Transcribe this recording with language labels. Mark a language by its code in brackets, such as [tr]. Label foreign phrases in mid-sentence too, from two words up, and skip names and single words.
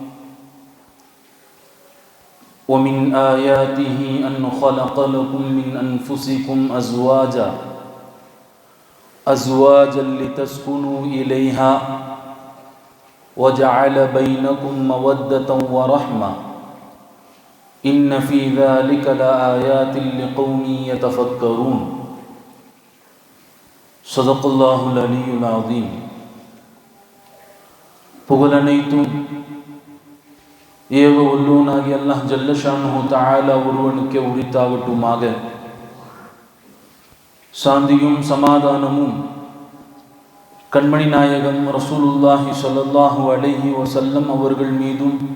[ar] ومن آياته أن خلق لكم من أنفسكم أزواجا لتسكنوا إليها وجعل بينكم مودة ورحمة إن في ذلك لآيات لقوم يتفكرون. صدق الله العلي العظيم. [ta] புகழனைத்தும் ஏக உள்ளூனாகி [ar] الله جل شأنه تعالى [ta] ஒருவனுக்கே உரித்தாகட்டுமாக. சாந்தியும் சமாதானமும் கண்மணி நாயகம் [ar] رسول الله صلى الله عليه وسلم [ta] அவர்கள் மீதும்,